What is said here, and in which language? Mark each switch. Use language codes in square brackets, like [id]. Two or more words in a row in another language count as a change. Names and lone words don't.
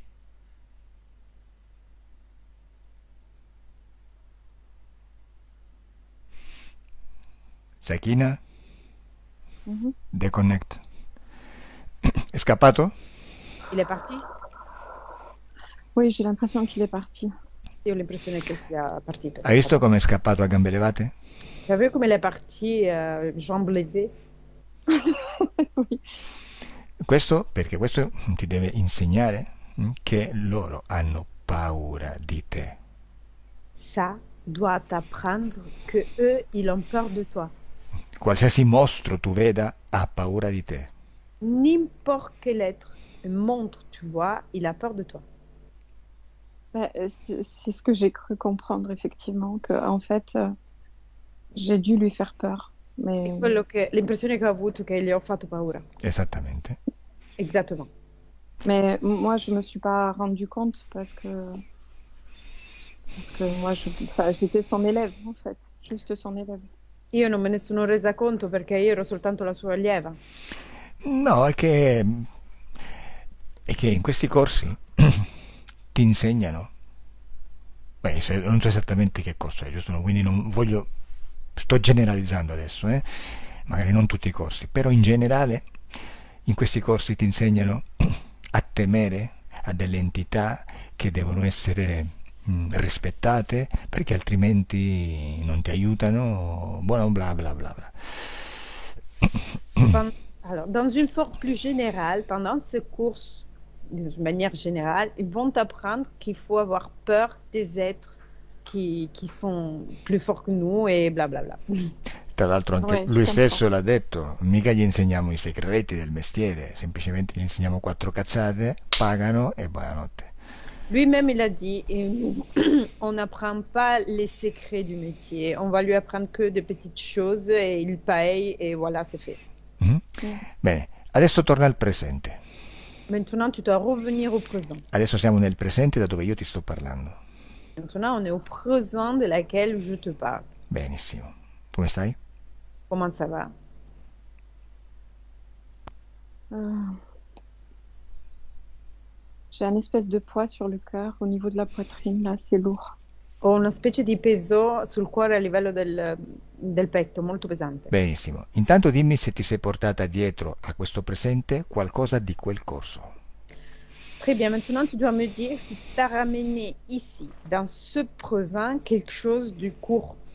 [fr] Sakina, deconnect. [it] È scappato? [fr] Il est parti? Oui, j'ai l'impression qu'il est parti. [it] Io ho l'impressione che sia partito. Hai visto come è scappato a gambe levate? [fr] Tu as vu come il est parti, jambes levées? Oui. [it] Questo perché questo ti deve insegnare che loro hanno paura di te. [fr] Ça doit t'apprendre que eux, ils ont peur de toi. [it] Qualsiasi mostro tu veda ha paura di te. [fr] N'importe quel être, un monstre, tu vois, il a peur de toi. C'est ce que j'ai cru comprendre, effectivement, que en fait, j'ai dû lui faire peur. Mais... [it] L'impressione che ho avuto è che gli ho fatto paura. Esattamente. [fr] Exactement. Mais moi, je me suis pas rendu compte parce que moi, j'étais son élève, en fait. Juste son élève. [it] Io non me ne sono resa conto perché io ero soltanto la sua allieva. No, è che in questi corsi ti insegnano. Non so esattamente che corso è, giusto? Quindi non voglio, sto generalizzando adesso, magari non tutti i corsi, però in generale in questi corsi ti insegnano a temere a delle entità che devono essere rispettate perché altrimenti non ti aiutano, buono bla bla bla bla. [fr] Alors, dans une forme plus générale, pendant ce cours, de manière générale, ils vont apprendre qu'il faut avoir peur des êtres qui sont plus forts que nous e bla bla bla. [it] Tra l'altro anche lui stesso l'ha detto, mica gli insegniamo i segreti del mestiere, semplicemente gli insegniamo 4 cazzate, pagano e buonanotte. [fr] Lui-même, il a dit, on n'apprend pas les secrets du métier, on va lui apprendre que de petites choses et il paye et voilà, c'est fait. [it] Bene, adesso torna al presente. [fr] Maintenant, tu dois revenir au présent. [it] Adesso siamo nel presente da dove io ti sto parlando. [fr] Maintenant, on est au présent de laquelle je te parle. [it] Benissimo. Come stai? [fr] Comment ça va? J'ai un espèce de poids sur le cœur au niveau de la poitrine, là, c'est lourd. [it] Ho una specie di peso sul cuore a livello del petto, molto pesante. Benissimo. Intanto dimmi se ti sei portata dietro a questo presente qualcosa di quel corso. [fr] Très bien, maintenant tu dois me dire si tu as ramené ici, dans ce présent, quelque chose du cours.